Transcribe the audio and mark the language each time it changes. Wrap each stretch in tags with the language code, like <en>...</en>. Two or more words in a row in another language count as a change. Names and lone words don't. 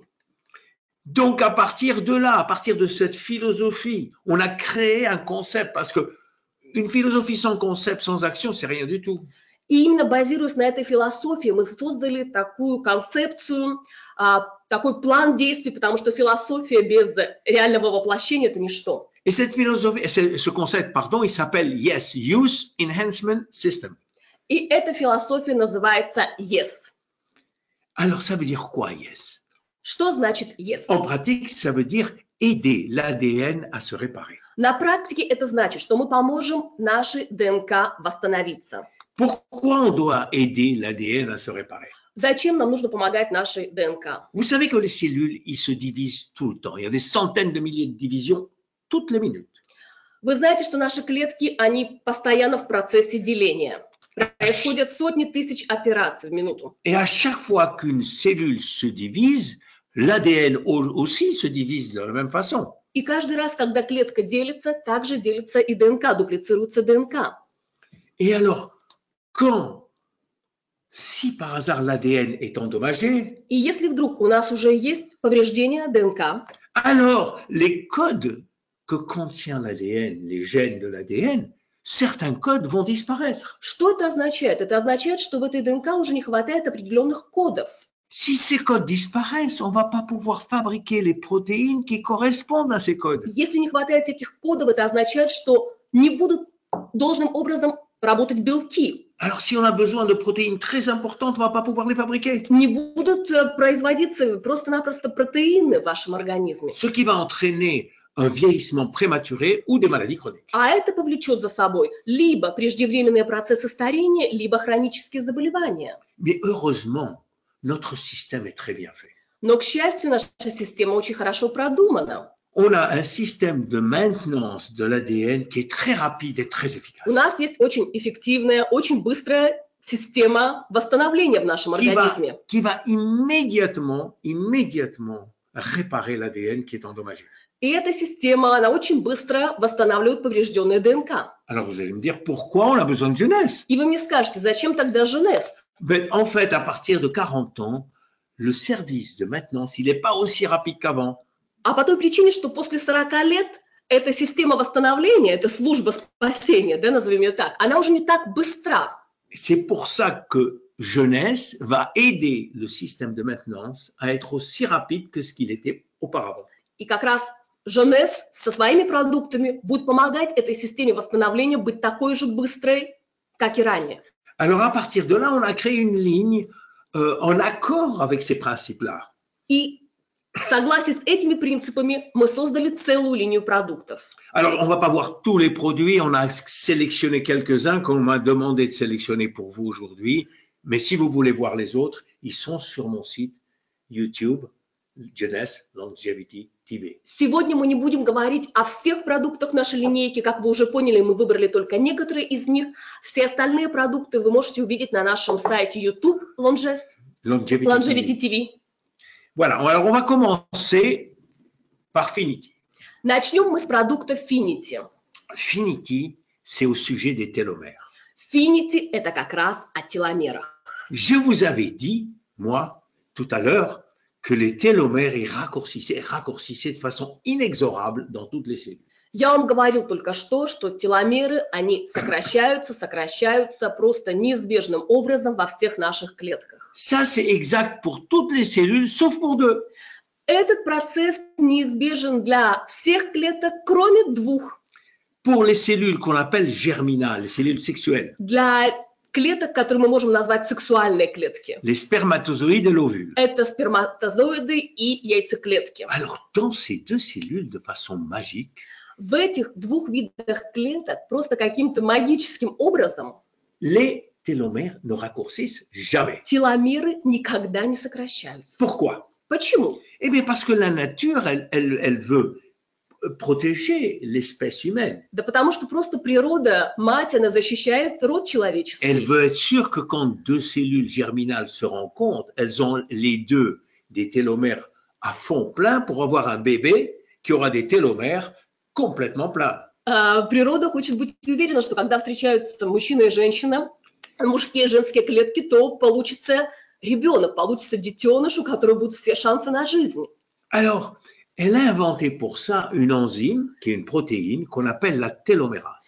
<fr>Donc, à partir de là, à partir de cette philosophie, on a créé un concept, parce que une philosophie sans concept, sans action, c'est rien du tout.</fr> <ru>И именно базируясь на этой философии, мы создали такую концепцию, такой план действий, потому что философия без реального воплощения – это ничто.</ru> <fr>Et cette philosophie, ce concept, pardon, il s'appelle Yes, Use Enhancement System.</fr> <ru>И эта философия называется YES.</ru> <fr>Alors, ça veut dire quoi, Yes?</fr> <ru>Что значит YES?</ru> <fr>En pratique, ça veut dire aider l'ADN à se réparer.</fr> <ru>На практике это значит, что мы поможем нашей ДНК восстановиться.</ru> <fr>Pourquoi on doit aider l'ADN à se réparer?</fr> <ru>Зачем нам нужно помогать нашей ДНК?</ru> <fr>Vous savez que les cellules, ils se divisent tout le temps. Il y a des centaines de milliers de divisions toutes les minutes.</fr> <ru>Вы знаете, что наши клетки, они постоянно в процессе деления. Происходят сотни тысяч операций в минуту.</ru> <fr>Et à chaque fois qu'une cellule se divise, l'ADN aussi se divise de la même façon.</fr> <ru>И каждый раз, когда клетка делится, также делится и ДНК, дуплицируется ДНК.</ru> <fr>Et alors, si par hasard l'ADN est endommagé,</fr> <ru>И если вдруг у нас уже есть повреждение ДНК,</ru> <fr>alors les codes que contient l'ADN, les gènes de l'ADN, certains codes vont disparaître.</fr> <ru>что это означает? Это означает, что в этой ДНК уже не хватает определенных кодов.</ru> <fr>Si ces codes disparaissent, on ne va pas pouvoir fabriquer les protéines qui correspondent à ces codes.</fr> <ru>Если не хватает этих кодов, это означает, что не будут должным образом работать белки.</ru> <fr>Alors, si on a besoin de protéines très importantes, on ne va pas pouvoir les fabriquer.</fr> <ru>Не будут производиться просто-напросто протеины в вашем организме.</ru> <fr>Ce qui va entraîner un vieillissement prématuré ou des maladies chroniques.</fr> <ru>А это повлечет за собой либо преждевременные процессы старения, либо хронические заболевания.</ru> <fr>Mais heureusement, notre système est très bien fait.</fr> <ru>Но, к счастью, наша система очень хорошо продумана.</ru> <fr>On a un système de maintenance de l'ADN qui est très rapide et très efficace.</fr> <ru>У нас есть очень эффективная, очень быстрая система восстановления в нашем организме.</ru> <fr>Qui va immédiatement réparer l'ADN qui est endommagé.</fr> <ru>И эта система, она очень быстро восстанавливает поврежденные ДНК.</ru> <fr>Alors vous allez me dire pourquoi on a besoin de jeunesse?</fr> <ru>И вы мне скажете, зачем тогда ЖНЕС?</ru> <fr>Mais en fait, à partir de 40 ans, le service de maintenance, il n'est pas aussi rapide qu'avant.</fr> <ru>А по той причине, что после 40 лет эта система восстановления, эта служба спасения, да, назовем ее так, она уже не так быстра.</ru> <fr>C'est pour ça que jeunesse va aider le système de maintenance à être aussi rapide que ce qu'il était auparavant.</fr> <ru>И как раз ЖНЕС со своими продуктами будет помогать этой системе восстановления быть такой же быстрой, как и ранее.</ru> <fr>Alors à partir de là, on a créé une ligne en accord avec ces principes-là.</fr> <ru>И в согласии с этими принципами мы создали целую линию продуктов.</ru> <fr>Alors, on ne va pas voir tous les produits, on a sélectionné quelques-uns qu'on m'a demandé de sélectionner pour vous aujourd'hui, mais si vous voulez voir les autres, ils sont sur mon site YouTube, Jeunesse Longevity TV.</fr> <ru>Сегодня мы не будем говорить о всех продуктах нашей линейки, как вы уже поняли, мы выбрали только некоторые из них. Все остальные продукты вы можете увидеть на нашем сайте YouTube Longevity TV.</ru> <fr>Voilà, alors on va commencer par Finity.</fr> <ru>Начнем мы с продукта Finity.</ru> <fr>Finity, c'est au sujet des télomères.</fr> <ru>Finity – это как раз о теломерах.</ru> <fr>Je vous avais dit, moi, tout à l'heure, que les télomères ils raccourcissaient de façon inexorable dans toutes les cellules.</fr> <ru>Я вам говорил только что теломеры, они сокращаются просто неизбежным образом во всех наших клетках.</ru> <fr>Ça, c'est exact pour toutes les cellules, sauf pour deux.</fr> <ru>Этот процесс неизбежен для всех клеток, кроме двух.</ru> <fr>Pour les cellules qu'on appelle germinales, les cellules sexuelles.</fr> <ru>Для клеток, которые мы можем назвать сексуальные клетки.</ru> <fr>Les spermatozoïdes et l'ovule.</fr> <ru>Это сперматозоиды и яйцеклетки.</ru> <fr>Alors, dans ces deux cellules, de façon magique,</fr> <ru>в этих двух видах клеток просто каким-то магическим образом</ru> <fr>les télomères ne raccourcissent jamais.</fr> <ru>Теломеры никогда не сокращаются.</ru> <fr>Pourquoi?</fr> <ru>Почему?</ru> <fr>Eh bien, parce que la nature, elle veut protéger l'espèce humaine.</fr> <ru>Да потому что просто природа, мать, она защищает род человеческий.</ru> <fr>Elle veut être sûre que quand deux cellules germinales se rencontrent, elles ont les deux des télomères à fond plein pour avoir un bébé qui aura des télomères complètement pleins.</fr> <ru>Природа хочет быть уверена, что когда встречаются мужчина и женщина, мужские и женские клетки, то получится ребенок, получится детеныш, у которого будут все шансы на жизнь.</ru> <fr>Alors, elle a inventé pour ça une enzyme, qui est une protéine, qu'on appelle la télomérase.</fr>